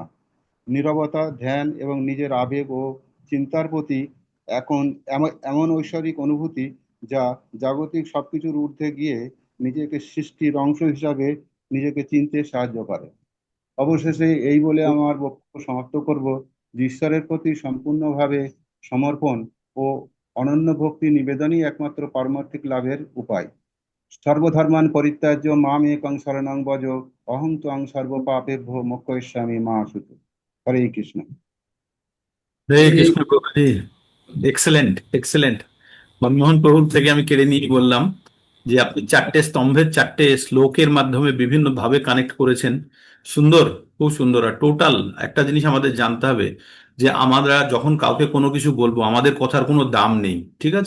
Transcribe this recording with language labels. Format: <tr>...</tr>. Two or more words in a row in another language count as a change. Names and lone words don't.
<bn>নীরবতা, ধ্যান এবং নিজের আবেগ ও চিন্তার প্রতি এমন ঐশ্বরিক অনুভূতি যা জাগতিক সবকিছুর ঊর্ধ্বে গিয়ে নিজেকে সৃষ্টির অংশ হিসাবে নিজেকে চিনতে সাহায্য করে। অবশেষে এই বলে আমার বক্তব্য সমাপ্ত করব যে ঈশ্বরের প্রতি সম্পূর্ণভাবে সমর্পণ ও অনন্য ভক্তি নিবেদনই একমাত্র পারমার্থিক লাভের উপায়।</bn> <sa>সর্বধর্মান পরিত্যাজ্য মাম একং শরণং ভজ, অহং ত্বং সর্ব পাপেভ্যো মোক্ষয়িষ্যামি মা শুচি।</sa> <bn>হরে কৃষ্ণ। হরে কৃষ্ণ প্রভুজি,</bn> <en>excellent excellent.</en> <bn>মনমোহন প্রভুর থেকে আমি কেড়ে নিয়ে বললাম যে আপনি 4টে স্তম্ভের 4টে শ্লোকের মাধ্যমে বিভিন্ন ভাবে কানেক্ট করেছেন। সুন্দর, খুব সুন্দর। আর টোটাল একটা জিনিস আমাদের জানতে হবে যে আমরা যখন কাউকে কোনো কিছু বলবো, আমাদের কথার কোনো দাম নেই, ঠিক আছে?</bn>